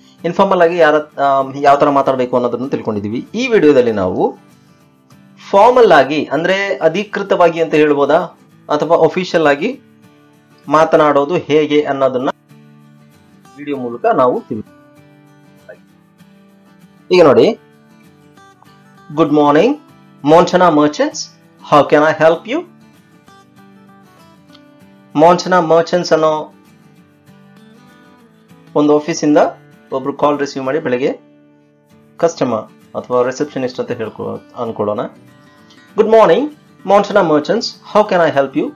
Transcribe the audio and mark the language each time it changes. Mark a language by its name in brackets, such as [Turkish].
[Kannada] Informal ಆಗಿ ಯಾವ ತರ ಮಾತಾಡಬೇಕು ಅನ್ನೋದನ್ನು ತಿಳ್ಕೊಂಡಿದ್ದೀವಿ. ಈ ವಿಡಿಯೋದಲ್ಲಿ ನಾವು ಫಾರ್ಮಲ್ ಆಗಿ ಅಂದ್ರೆ ಅಧಿಕೃತವಾಗಿ ಅಂತ ಹೇಳ್ಬೋದಾ, ಅಥವಾ ಅಫಿಷಿಯಲ್ ಆಗಿ ಮಾತನಾಡೋದು ಹೇಗೆ ಅನ್ನೋದನ್ನ ವಿಡಿಯೋ ಮೂಲಕ ನಾವು ಈಗ ನೋಡಿ. [English] Good morning Monchana merchants, how can I help you? [Kannada] ಮೋಂಚನಾ merchants ಅನ್ನೋ ಒಂದು ಆಫೀಸಿಂದ ಒಬ್ರು ಕಾಲ್ ರಿಸೀವ್ ಮಾಡಿ ಬೆಳಗ್ಗೆ ಕಸ್ಟಮರ್ ಅಥವಾ ರಿಸೆಪ್ಷನಿಸ್ಟ್ ಅಂತ ಅನ್ಕೊಳ್ಳೋಣ. [English] Good morning Monchana merchants, how can I help you?